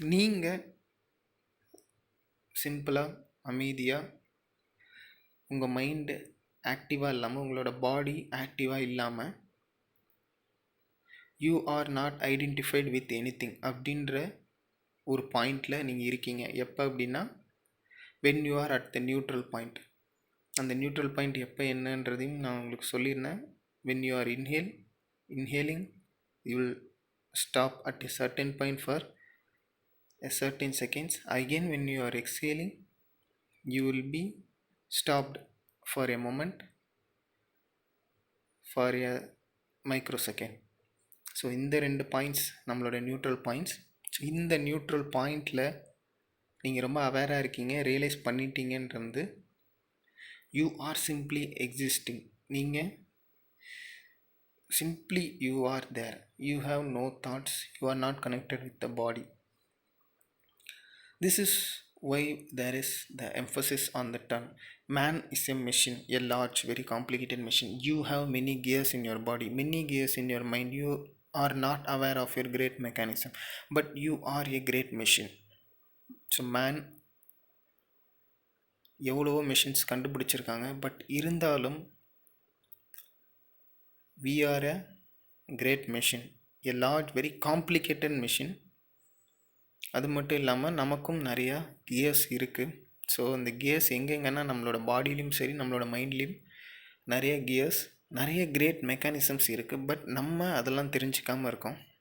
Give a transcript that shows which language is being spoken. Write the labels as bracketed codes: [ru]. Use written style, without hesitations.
[ta] நீங்கள் சிம்பிளாக அமைதியாக உங்கள் மைண்டு ஆக்டிவாக இல்லாமல், உங்களோட பாடி ஆக்டிவாக இல்லாமல், [en] you are not identified with anything [ta] அப்படின்ற ஒரு பாயிண்டில் நீங்கள் இருக்கீங்க. எப்போ அப்படின்னா [en] When you are at the neutral point. [ta] அந்த நியூட்ரல் பாயிண்ட் எப்போ என்னன்றதையும் நான் உங்களுக்கு சொல்லியிருந்தேன். [en] When you are inhaling you will stop at a certain point for a certain seconds. Again when you are exhaling you will be stopped for a moment, for a microsecond. [ta] So இந்த 2 points நம்மளோட neutral points. So இந்த neutral பாயிண்டில் நீங்கள் ரொம்ப அவேராக இருக்கீங்க, realise பண்ணிட்டீங்கன்றது [en] You are simply existing. [ta] நீங்கள் [en] simply you are there, you have no thoughts, you are not connected with the body. This is why there is the emphasis on the term man is a machine, a large very complicated machine. You have many gears in your body, many gears in your mind. You are not aware of your great mechanism, but you are a great machine. So man, [ta] எவ்வளவோ machines கண்டுபிடிச்சிருக்காங்க, but இருந்தாலும் [en] we are a great machine, a large very complicated machine. [ta] அது மட்டும் இல்லாமல் நமக்கும் நிறையா gears இருக்குது. So அந்த கியர்ஸ் எங்கெங்கன்னா நம்மளோட பாடியிலையும் சரி நம்மளோட மைண்ட்லேயும் நிறைய கியர்ஸ், நிறைய கிரேட் மெக்கானிசம்ஸ் இருக்குது. பட் நம்ம அதெல்லாம் தெரிஞ்சிக்காமல் இருக்கோம்.